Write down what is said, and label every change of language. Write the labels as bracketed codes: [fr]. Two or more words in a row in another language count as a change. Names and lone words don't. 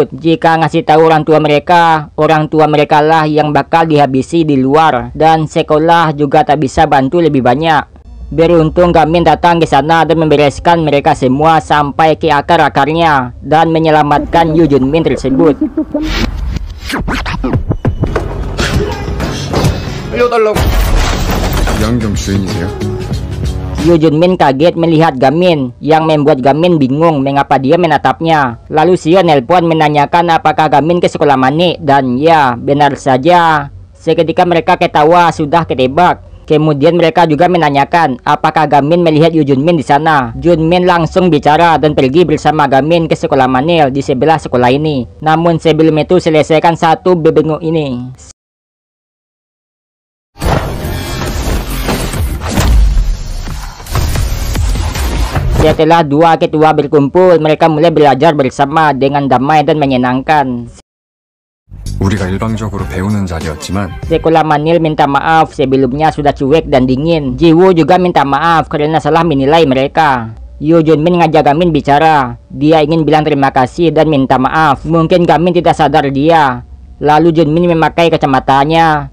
[id] Jika ngasih tahu orang tua mereka lah yang bakal dihabisi di luar, dan sekolah juga tak bisa bantu lebih banyak. Beruntung Gamin datang ke sana dan membereskan mereka semua sampai ke akar-akarnya dan menyelamatkan Yoo Jun Min tersebut. [ko] 양경 주인이세요? [id] Yoo Jun Min kaget melihat Gamin, yang membuat Gamin bingung mengapa dia menatapnya. Lalu Sion nelpon menanyakan apakah Gamin ke sekolah Mani, dan ya, benar saja. Seketika mereka ketawa sudah ketebak. Kemudian mereka juga menanyakan apakah Gamin melihat Yoo Jun Min di sana. Jun Min langsung bicara dan pergi bersama Gamin ke sekolah Manil di sebelah sekolah ini. Namun sebelum itu selesaikan satu bebengok ini. Setelah dua ketua berkumpul, mereka mulai belajar bersama dengan damai dan menyenangkan. [ko] 우리가 일방적으로 배우는 자리였지만 [id] Sekolah Manil minta maaf sebelumnya sudah cuek dan dingin. Jiwoo juga minta maaf karena salah menilai mereka. Yoo Jun Min ngajak Gamin bicara. Dia ingin bilang terima kasih dan minta maaf. Mungkin Gamin tidak sadar dia. Lalu Jun Min memakai kacamatanya.